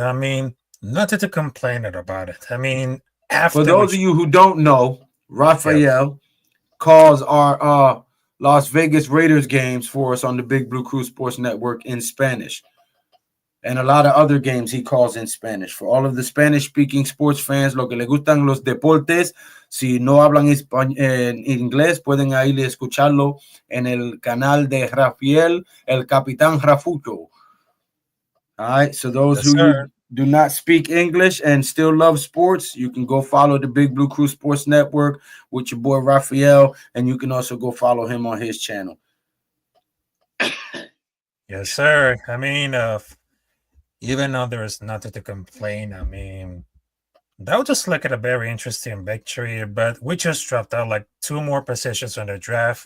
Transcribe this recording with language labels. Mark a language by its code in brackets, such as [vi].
[en] I mean, nothing to complain about it. I mean, after For those of you who don't know, Rafael calls our Las Vegas Raiders games for us on the Big Blue Crew Sports Network in Spanish. And a lot of other games he calls in Spanish. For all of the Spanish-speaking sports fans, [es] lo que le gustan los deportes, si no hablan en inglés, pueden ir a escucharlo en el canal de Rafael, el Capitán Rafuto. [en] All right, so those who do not speak English and still love sports, you can go follow the Big Blue Crew Sports Network with your boy Rafael, and you can also go follow him on his channel. Yes, sir. I mean, even though there is nothing to complain, I mean, that was just like a very interesting victory, but we just dropped out like 2 more positions on the draft.